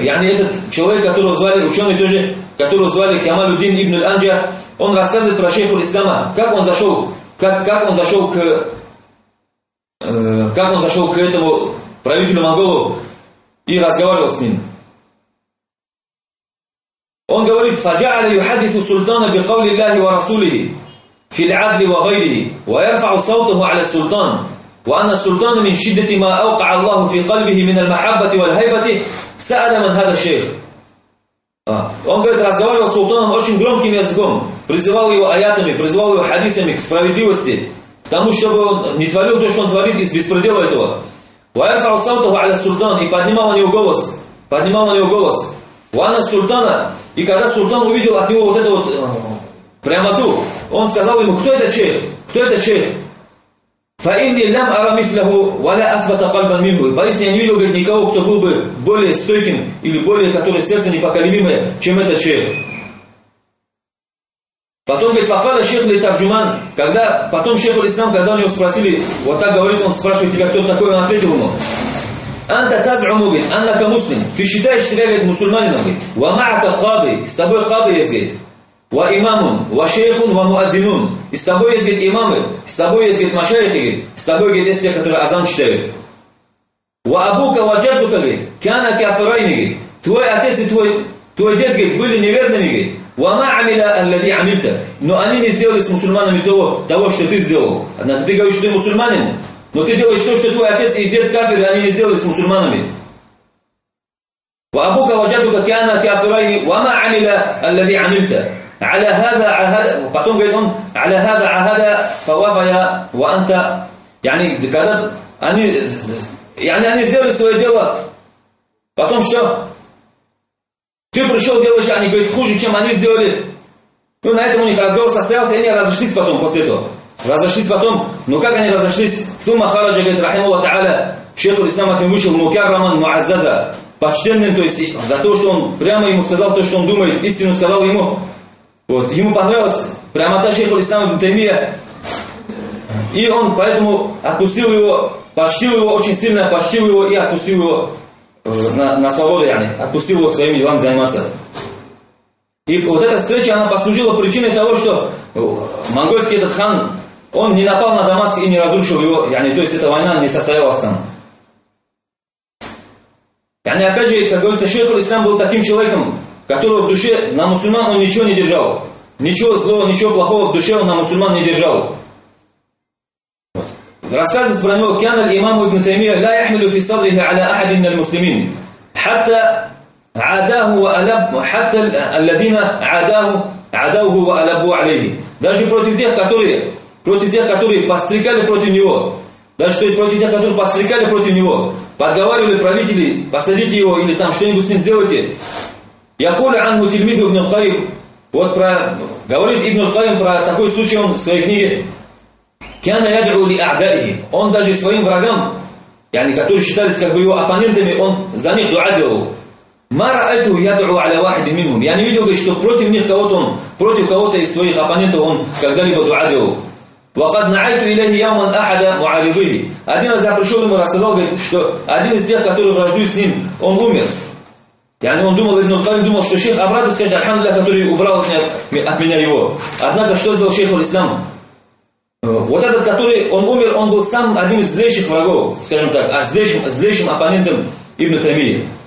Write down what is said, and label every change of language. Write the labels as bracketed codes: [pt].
[ru] Yani, этот человек, которого звали, ученый тоже, которого звали Камалуддин ибн аль-Анджа, он рассказывает про шейху ислама, как он зашел к этому правителю монголу и разговаривал с ним. Он говорит, [ar] فجعل يحدث السلطان بقول الله ورسوله في العدل وغيره ويرفع صوته على السلطان وأن السلطان من شدة ما أوقع الله في قلبه من المحبة والهيبة سأل من هذا الشيخ. [ru] Он говорит, разговаривал с султаном очень громким языком, призывал его аятами, призывал его хадисами к справедливости, к тому, чтобы он не творил то, что он творит из беспредела этого. [ar] وَيَرْفَعُ صَوْتَهُ عَلَى السُّلْطَانِ, [ru] и поднимал на него голос. [ar] وَأَنَّ السُّلْطَانَ [ru] И когда султан увидел от него вот это вот, прямо ту, он сказал ему, кто это чех? Кто это чех? [ar] فَإِنِّي لَمْ أَرَ مِثْلَهُ وَلَا أَثْبَتَ قَلْبًا مِنْهُ. [ru] Поистине, я не видел, говорит, никого, кто был бы более стойким или более, который сердце непоколебимое, чем этот чех. Потом, говорит, [ar] فَقَالَ شَيْخُ لِتَرْجُمَانَ. [ru] Когда, потом шейх ислам, когда у него спросили, вот так говорит, он спрашивает тебя, кто такой, он ответил ему, [ar] أَنْتَ تَزْعُمُ بِهِ أَنَّكَ مُسْلِمْ. [ru] Ты считаешь себя, говорит, мусульманином, [ar] وَمَعَكَ قَاضِي. [ru] С тобой قَاضِي есть, говорит. [ar] وَإِمَامٌ وَشَيْخٌ وَمُؤَذِّنٌ. [ru] И с тобой есть, говорит, имамы, с тобой есть, говорит, машайхи, говорит, с тобой, говорит, есть те, которые азан читают. [ar] وَأَبُوكَ وَجَدُكَ, [ru] говорит, [ar] كَانَ كَافِرَيْنِ, [ru] говорит, твой отец и твой дед, говорит, были неверными, говорит, [ar] وَمَا عَمِلَ الَّذِي عَمِلْتَ. [ru] Но они не сделали с мусульманами того, что ты сделал. Однако ты говоришь, что ты мусульманин, но ты делаешь то, что твой отец и дед кафир, и они не сделали с мусульманами. [ar] وَأَبُوكَ وَجَدُكَ كَانَ كَافِرَيْنِ وَمَا عَمِلَ الَّذِي عَمِلْتَ. على هذا عهد. [ru] Потом говорит он, [ar] على هذا عهد فوافيا وانت. [ru] Yani, когда они, yani, они сделали свое дело. Потом что? Ты пришел, делаешь, они говорят, хуже, чем они сделали. Ну, на этом у них разговор состоялся, и они разошлись потом, после этого. Разошлись потом. Но как они разошлись? Сумма хараджа, говорит, рахимуллах та'аля, шейху ислам от него вышел, мукарраман, муаззаза, почтенным, то есть за то, что он прямо ему сказал то, что он думает, истину сказал ему. Вот, ему понравилось, прямо та шейху ислама ибн Таймия. И он поэтому отпустил его, почтил его очень сильно, почтил его и отпустил его на свободу, yani, отпустил его своими делами заниматься. И вот эта встреча, она послужила причиной того, что монгольский этот хан, он не напал на Дамаск и не разрушил его, yani, то есть эта война не состоялась там. Yani, опять же, как говорится, шейх ислам был таким человеком, которого в душе на мусульман он ничего не держал. Ничего злого, ничего плохого в душе он на мусульман не держал. Рассказывает про него, [ar] كان الإمام ابن تيمية لا يحمل في صدره على أحد من المسلمين حتى عاداه وألب حتى الذين عادوه وألبوا عليه. [ru] Даже против тех, которые подстрекали против него, даже против тех, которые подстрекали против него, подговаривали правителей, посадите его или там что-нибудь с ним сделайте. [ar] يقول عنه تلميذ ابن القيم. [ru] Вот про говорит ابن القيم про такой случай он в своей книге. [ar] كان يدعو لأعدائه. [ru] Он даже своим врагам, yani, которые считались как бы его оппонентами, он за них дуа делал. [ar] ما رأيته يدعو على واحد منهم. [ru] Я не видел, что против них кого-то он, против кого-то из своих оппонентов он когда-либо дуа делал. [ar] وقد نعيت إليه يوما أحد معارضيه. [ru] Один раз я пришел ему, рассказал, говорит, что один из тех, который враждует с ним, он умер. Yani, он думал, говорит, ну, как он думал, что шейх обрадует, скажет, аль-хамдулла, который убрал от меня его. Однако, что сделал шейх ислам? Вот этот, который он умер, он был сам одним из злейших врагов, скажем так, а злейшим оппонентом Ибн Таймии.